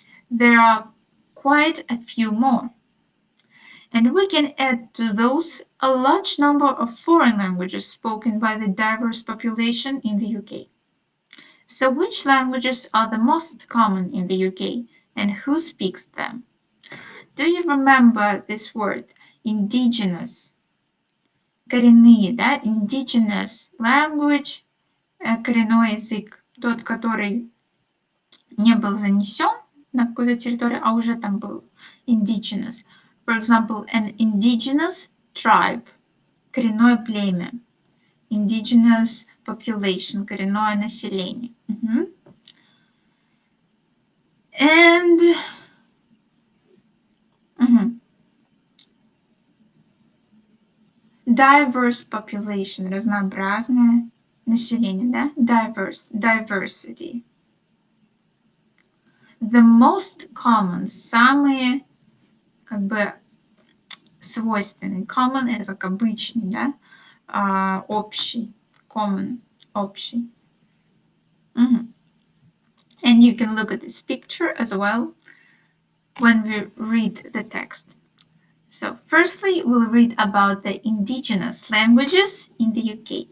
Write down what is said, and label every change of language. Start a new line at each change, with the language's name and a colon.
English: There are quite a few more. And we can add to those a large number of foreign languages spoken by the diverse population in the UK. So which languages are the most common in the UK, and who speaks them? Do you remember this word, indigenous?
Russian: Коренные, да?
English: Indigenous language,
Russian: коренной язык, тот, который не был занесен на какую-то территорию, а уже там был indigenous.
English: For example, an indigenous tribe,
Russian: коренное племя.
English: Indigenous population,
Russian: коренное население.
English: And diverse population,
Russian: разнообразное население,
English: да? Diverse, diversity. The most common,
Russian: самые как бы свойственные. Common это как обычный, да? Общий.
English: Common,
Russian: общий.
English: And you can look at this picture as well when we read the text. So firstly, we'll read about the indigenous languages in the UK.